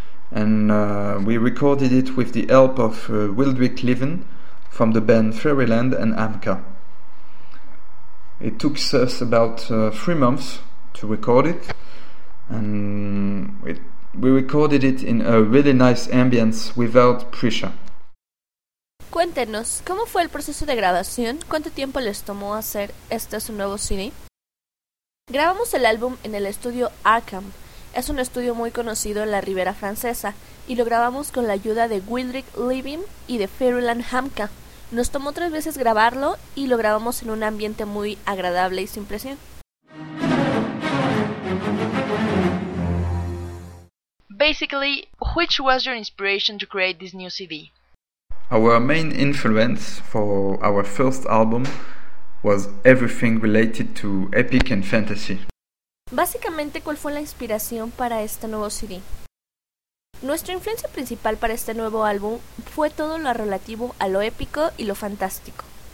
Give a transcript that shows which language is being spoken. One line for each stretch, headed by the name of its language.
English: And we recorded it with the help of Wildrick Levin from the band Fairyland and Amka. It took us about 3 months to record it. And we recorded it in a really nice ambience without pressure.
Spanish: Cuéntenos, ¿cómo fue el proceso de grabación? ¿Cuánto tiempo les tomó hacer este su nuevo CD? Grabamos el álbum en el estudio Arkham. Es un estudio muy conocido en la Riviera Francesa y lo grabamos con la ayuda de Wildrick Levin y de Fairyland Hamka. Nos tomó 3 veces grabarlo y lo grabamos en un ambiente muy agradable y sin presión.
English: Basically, which was your inspiration to create this new CD? Our main influence for our first album was everything related to epic and fantasy.
Spanish: Básicamente, ¿cuál fue la inspiración para este nuevo CD? Nuestra influencia principal para este nuevo álbum fue todo lo relativo a lo épico y lo fantástico.